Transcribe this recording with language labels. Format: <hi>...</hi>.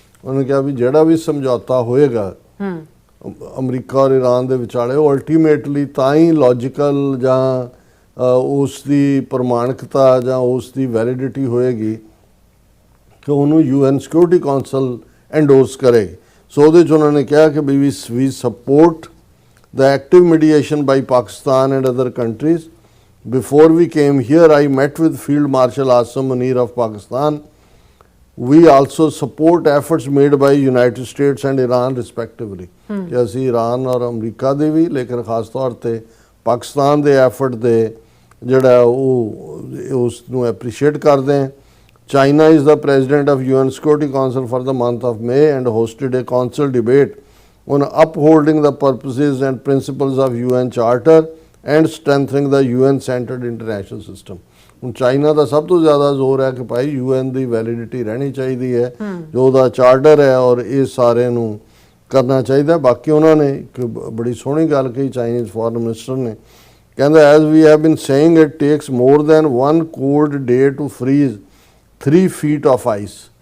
<pa>ਉਹਨਾਂ ਨੇ ਕਿਹਾ ਵੀ ਜਿਹੜਾ ਵੀ ਸਮਝੌਤਾ ਹੋਏਗਾ ਅਮਰੀਕਾ ਔਰ ਈਰਾਨ ਦੇ ਵਿਚਾਲੇ, ਉਹ ਅਲਟੀਮੇਟਲੀ ਤਾਂ ਹੀ ਲੌਜੀਕਲ ਜਾਂ ਉਸ ਦੀ ਪ੍ਰਮਾਣਿਕਤਾ ਜਾਂ ਉਸ ਦੀ ਵੈਲਿਡਿਟੀ ਹੋਏਗੀ ਕਿ ਉਹਨੂੰ UN ਸਿਕਿਉਰਿਟੀ ਕਾਉਂਸਲ ਐਂਡੋਰਸ ਕਰੇਗੀ। ਸੋ ਉਹਦੇ 'ਚ ਉਹਨਾਂ ਨੇ ਕਿਹਾ ਕਿ</pa> <en>We support the active mediation by Pakistan and other countries. Before we came here, I met with Field Marshal Asim Munir of Pakistan. We also support efforts made by United States and Iran respectively.</en> <pa>कि ਅਸੀਂ Iran और अमरीका ਦੇ ਵੀ, ਲੇਕਿਨ ਖਾਸ ਤੌਰ ਤੇ ਪਾਕਿਸਤਾਨ ਦੇ effort ਦੇ ਜਿਹੜਾ ਉਹ ਉਸ ਨੂੰ ਐਪਰੀਸ਼ੀਏਟ ਕਰਦੇ ਹਾਂ।</pa> <en>China is the president of UN Security Council for the month of May and hosted a council debate on upholding the purposes and principles of UN Charter and strengthening the UN centered international system।</en> <pa>ਹੁਣ China ਦਾ ਸਭ ਤੋਂ ਜ਼ਿਆਦਾ ਜ਼ੋਰ ਹੈ ਕਿ ਭਾਈ UN ਦੀ validity ਰਹਿਣੀ ਚਾਹੀਦੀ ਹੈ, ਜੋ ਉਹਦਾ ਚਾਰਟਰ ਹੈ, ਔਰ ਇਹ ਸਾਰੇ ਨੂੰ ਕਰਨਾ ਚਾਹੀਦਾ। ਬਾਕੀ ਉਹਨਾਂ ਨੇ ਇੱਕ ਬੜੀ ਸੋਹਣੀ ਗੱਲ ਕਹੀ, ਚਾਈਨੀਜ਼ ਫੋਰਨ ਮਿਨਿਸਟਰ ਨੇ, ਕਹਿੰਦਾ</pa> <en>As we have been saying it takes more than 1 cold day to freeze 3 feet of ice।</en>